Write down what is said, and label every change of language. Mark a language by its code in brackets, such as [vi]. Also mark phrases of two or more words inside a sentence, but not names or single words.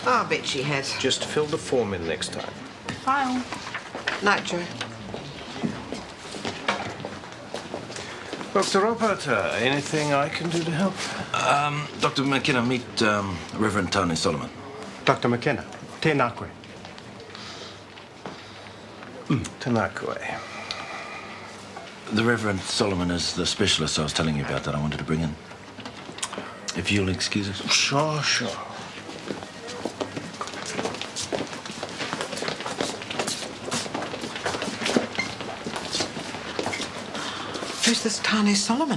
[en] Oh, I bet she has. Just fill the form in next time. File. Night, Joe. Dr. Ropata, anything I can do to help? Dr. McKenna, meet Reverend Tony Solomon. Dr. McKenna, [mi] tēnā koe. Tēnā koe. [en] The Reverend Solomon is the specialist I was telling you about that I wanted to bring in. If you'll excuse us. Sure, sure. Who's this Tane Solomon?